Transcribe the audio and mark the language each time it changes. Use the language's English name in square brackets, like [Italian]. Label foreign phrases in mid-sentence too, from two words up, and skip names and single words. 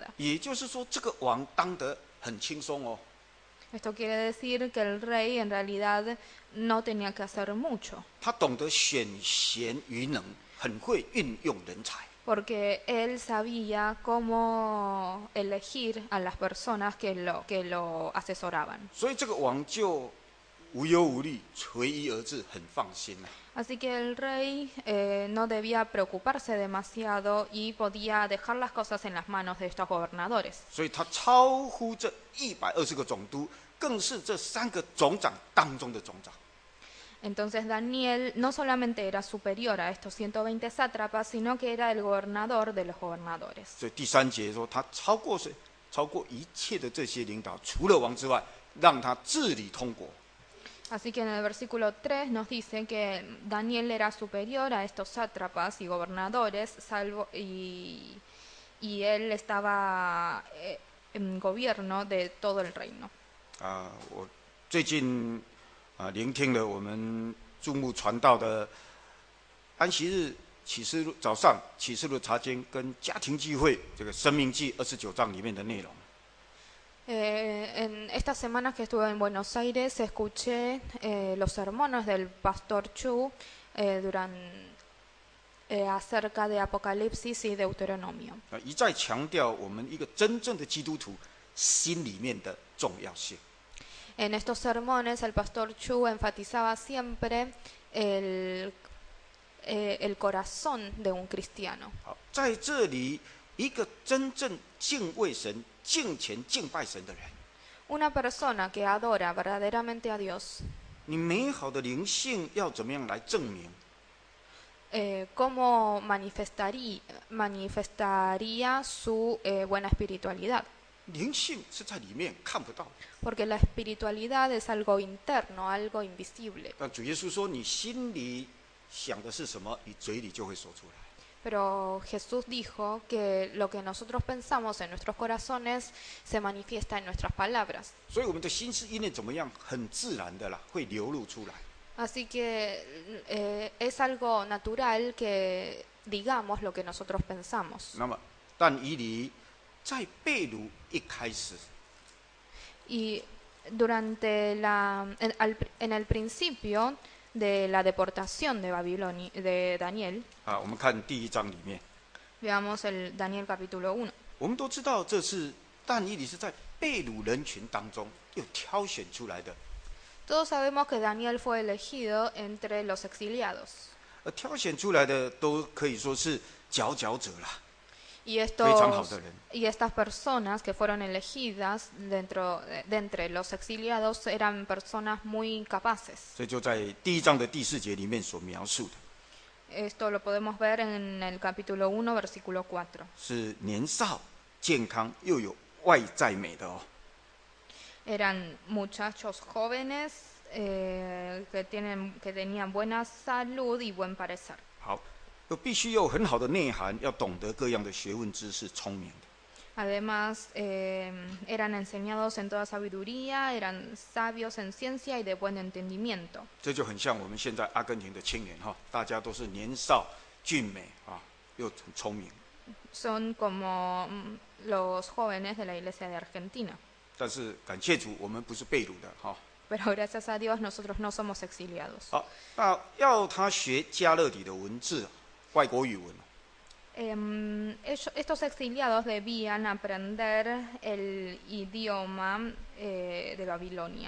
[Chinese] 也就是说，这个王当得很轻松哦。 [Spanish] Esto quiere decir que el rey en realidad no tenía que hacer mucho, [Chinese] 他懂得选贤与能，很会运用人才。 [Spanish] porque él sabía cómo elegir a las personas que lo asesoraban. [Chinese] 所以这个王就无忧无虑，随意而治，很放心啊。 [Spanish] Así que el rey no debía preocuparse demasiado y podía dejar las cosas en las manos de estos gobernadores. [Chinese] 所以他超乎这120个总督，更是这3个总长当中的总长。 [Spanish] Entonces Daniel no solamente era superior a estos 120 sátrapas, sino que era el gobernador de los gobernadores. [Chinese] 所以第3节说，他超过谁？超过一切的这些领导，除了王之外，让他治理通国。 [Spanish] Así que en el versículo 3 nos dice que Daniel era superior a estos sátrapas y gobernadores, y él estaba en gobierno de todo el reino. [Chinese] 我最近聆听了我们注目传道的安息日启示录早上启示录查经跟家庭聚会这个生命记29章里面的内容。 [Spanish] En estas semanas que estuve en Buenos Aires escuché los sermones del pastor Chu acerca de Apocalipsis y Deuteronomio. [Chinese] 一再强调我们一个真正的基督徒心里面的重要性。 [Spanish] En estos sermones el pastor Chu enfatizaba siempre el corazón de un cristiano. [Chinese] 好，在这里一个真正敬畏神、敬虔敬拜神的人， [Spanish] Una persona que adora verdaderamente a Dios, [Chinese] 你美好的灵性要怎么样来证明？ [Spanish] cómo manifestaría su buena espiritualidad. [Chinese] 灵性是在里面看不到的。 [Spanish] Porque la espiritualidad es algo interno, algo invisible. [Chinese] 但主耶稣说，你心里想的是什么，你嘴里就会说出来。 [Spanish] Pero Jesús dijo que lo que nosotros pensamos en nuestros corazones se manifiesta en nuestras palabras. [Chinese] 所以我们的心思意念怎么样，很自然的啦，会流露出来。 [Spanish] Así que es algo natural que digamos lo que nosotros pensamos. [Chinese] 那么，但以理在被掳一开始， [Spanish] Y durante en el principio de la deportación de Babilonia, de Daniel, [Chinese] 我们看第1章里面， [Spanish] veamos el Daniel capítulo 1. [Chinese] 我们都知道这是但以理是在被掳人群当中又挑选出来的， [Spanish] Todos sabemos que Daniel fue elegido entre los exiliados. [Chinese] 而挑选出来的都可以说是佼佼者啦， [Spanish] Y [Chinese] 非常好的人。 [Spanish] estas personas que fueron elegidas de entre los exiliados eran personas muy capaces. [Chinese] 所以就在第1章的第4节里面所描述的， [Spanish] Esto lo podemos ver en el capítulo 1, versículo 4. [Chinese] 是年少、健康又有外在美的哦。 [Spanish] Eran muchachos jóvenes que tenían buena salud y buen parecer. [Chinese] 好，又必须有很好的内涵，要懂得各样的学问知识，聪明的。 [Spanish] Además, eran enseñados en toda sabiduría, eran sabios en ciencia y de buen entendimiento. [Chinese] 这就很像我们现在阿根廷的青年哈，大家都是年少俊美啊，又很聪明。 [Spanish] Son como los jóvenes de la iglesia de Argentina. [Chinese] 但是感谢主，我们不是被掳的哈。 [Spanish] Pero gracias a Dios nosotros no somos exiliados. [Chinese] 好，那要他学加勒底的文字，外国语文。 [Spanish] Estos exiliados debían aprender el idioma de Babilonia.